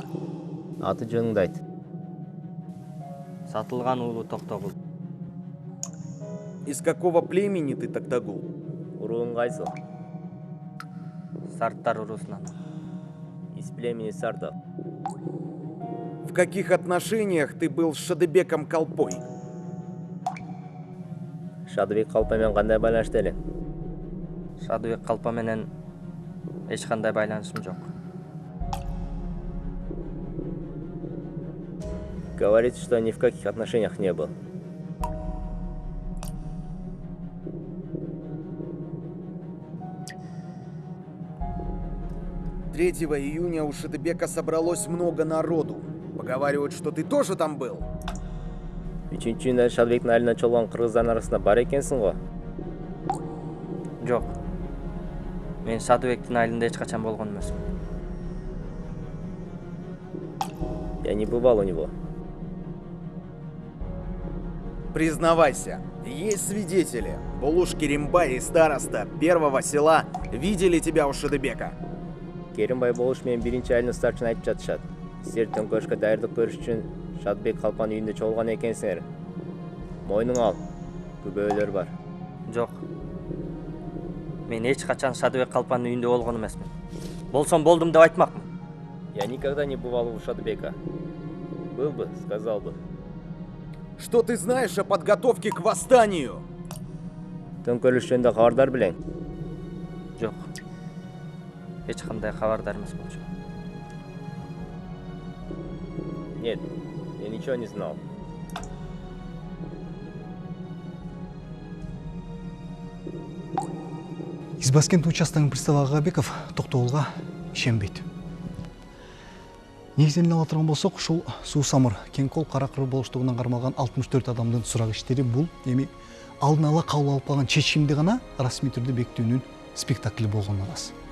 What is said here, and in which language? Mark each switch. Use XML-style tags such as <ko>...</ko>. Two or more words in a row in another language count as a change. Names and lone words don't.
<ky>Аты жөнүңдү айт. Сатылган уулу Токтогул.</ky> <ru>Из какого племени ты, Токтогул?</ru> <ky>Уруун кайсы? Сарттар урусунан.</ky> <ru>Из племени Сартов. В каких отношениях ты был с Шадыбеком Колпой?</ru> <ky>Шадыбек Калпа менен кандай байланышта элең? Шадыбек Калпа менен эч кандай байланышым жок.</ky> <ru>Говорит, что ни в каких отношениях не был. Третьего июня у Шадыбека собралось много народу. Поговаривают, что ты тоже там был.</ru> <ky>3-июнда Шадыбектин айылына чолгон кыргыздардын арасында бар экенсиң го? Жок. Мен Шадыбектин айылында эч качан болгон эмесмин.</ky> <ru>Я не бывал у него. Признавайся, есть свидетели. Булуш Керимбай и староста первого села видели тебя у Шадыбека.</ru> <ky>Керимбай Булуш менен биринчи айылдын старчын айтып жатышат. Силер төңкөрүшкө даярдык көрүш үчүн Шадыбек Калпанын үйүндө чогулган экенсиңер. Мойнуң ал. Күбөлөр бар. Жок. Мен эч качан Шадыбек Калпанын үйүндө болгон эмесмин. Болсом болдум деп айтмакмын.</ky> <ru>Я никогда не бывал у Шадыбека. Был бы, сказал бы. Что ты знаешь о подготовке к восстанию?</ru> <ky>Төңкөрүш жөнүндө кабардар белең? Жок. Эч кандай кабардар эмес болчу.</ky> <ru>Нет, я ничего не знал.</ru> <ky>Избаскент участогынын приставы Агабеков Токтогулга ишенбейт. Негизинен ала турган болсок, ушул Суу Самыр кең кол кара кыр болуштугунан кармалган 64 адамдын сурак иштери бул эми алдын ала кабыл алып калган чечимди гана расмий түрдө бекитүүнүн спектакли болгон арас.</ky>